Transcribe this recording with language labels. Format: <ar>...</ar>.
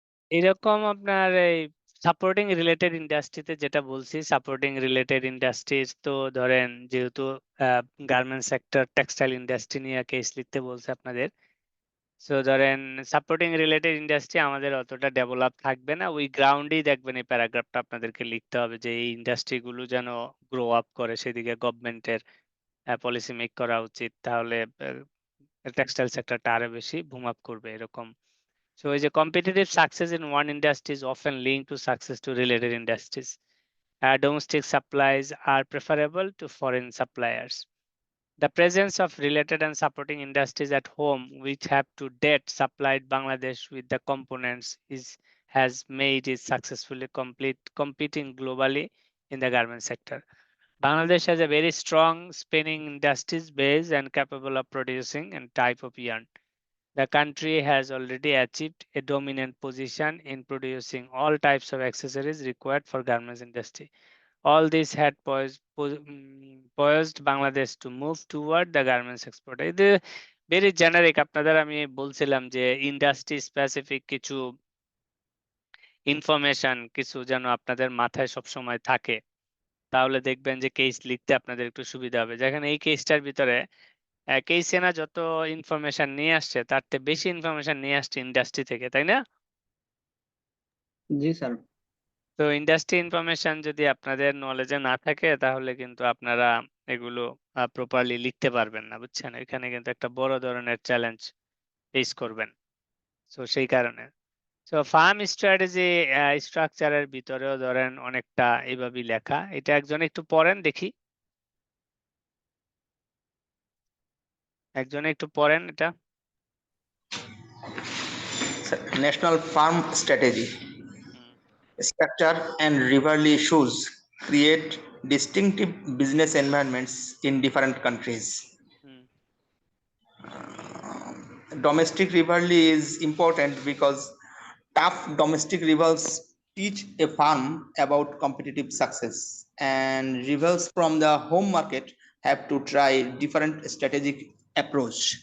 <bn>এরকম আপনার এই সাপোর্টিং রিলেটেড ইন্ডাস্ট্রিতে যেটা বলছি, সাপোর্টিং রিলেটেড ইন্ডাস্ট্রিজ তো ধরেন যেহেতু গার্মেন্টস সেক্টর টেক্সটাইল ইন্ডাস্ট্রি নিয়ে কেস লিখতে বলছে আপনাদের, সো ধরেন সাপোর্টিং রিলেটেড ইন্ডাস্ট্রি আমাদের অতটা ডেভেলপ থাকবে না, ওই গ্রাউন্ডেই দেখবেন এই প্যারাগ্রাফটা আপনাদেরকে লিখতে হবে যে এই ইন্ডাস্ট্রিগুলো যেন গ্রো আপ করে, সেদিকে গভর্নমেন্টের পলিসি মেক করা উচিত, তাহলে টেক্সটাইল সেক্টরটা আরো বেশি বুম আপ করবে এরকম।</bn> <en>So is a competitive success in one industry is often linked to success to related industries. Domestic supplies are preferable to foreign suppliers. The presence of related and supporting industries at home, which have to date supplied Bangladesh with the components, has made it successfully competing globally in the garment sector. Bangladesh has a very strong spinning industries base and capable of producing and type of yarn. The country has already achieved a dominant position in producing all types of accessories required for garments industry. All this had poised Bangladesh to move toward the garments export.</en> <bn>இது</bn> <en>very generic,</en> <bn>আপনাদের আমি বলছিলাম যে industry specific কিছু information কিছু যেন আপনাদের মাথায় সব সময় থাকে, তাহলে দেখবেন যে কেস লিখতে আপনাদের একটু সুবিধা হবে। যেখানে এই কেসটার ভিতরে কেইসে না যত ইনফরমেশন নিয়ে আসছে তার থেকে বেশি ইনফরমেশন নিয়ে আসছে ইন্ডাস্ট্রি থেকে, তাই না? জি স্যার। তো ইন্ডাস্ট্রি ইনফরমেশন যদি আপনাদের নলেজে না থাকে তাহলে কিন্তু আপনারা এগুলো প্রপারলি লিখতে পারবেন না, বুঝছেন? এখানে কিন্তু একটা বড় ধরনের চ্যালেঞ্জ ফেস করবেন। তো সেই কারণে তো ফার্ম স্ট্র্যাটেজি স্ট্রাকচারের ভিতরেও ধরেন অনেকটা এইভাবেই লেখা। এটা একজন একটু পড়েন দেখি, একজন একটু পড়েন এটা।</bn> <en>National firm strategy structure and rivalry issues create distinctive business environments in different countries. Domestic rivalry is important because tough domestic rivals teach a firm about competitive success, and rivals from the home market have to try different strategic approach.</en>